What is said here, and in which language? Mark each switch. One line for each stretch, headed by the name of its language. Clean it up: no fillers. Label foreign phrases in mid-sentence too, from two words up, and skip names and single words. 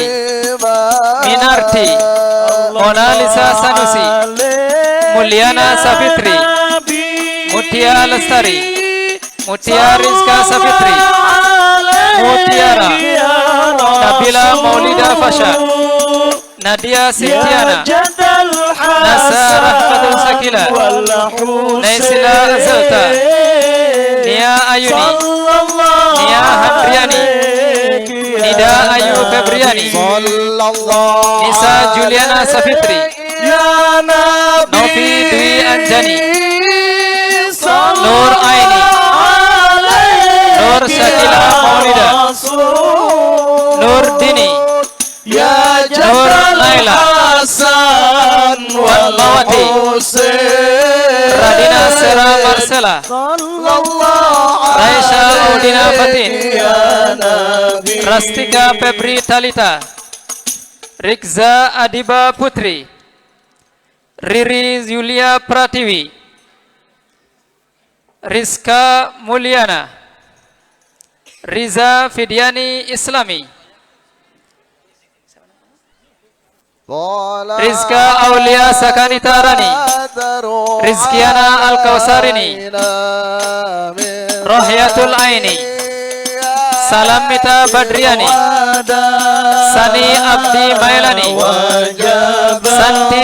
Indonesian: Minarti, Mona Lisa Sanusi, Mulyana Safitri, Mutia Lestari, Mutia Rizka Safitri, Mutiara, Nabila Maulida Fasha, Nadia Sintiana, Nasa Rahmatul Sakila, Naisila Azalta, Nia Ayuni, Nia Handriani, Nida Ayu Febriani, Nisa Juliana Safitri, Novi Dwi Anjani, Nur Aini, Nur Sakila Maulida, Nur Dini, Nur Naila, Wan Mawati, Radina Sera Marcel Stella, Raisya Audina Fatin, Rastika Febri Talita, Rikza Adiba Putri, Riri Yulia Pratiwi, Rizka Mulyana, Riza Fidiani Islami, Rizka Aulia Sakanita Rani, Rizkiana Al-Kausarini, Rohyatul Aini, Salamita Badriani, Sani Abdi Mailani, Santi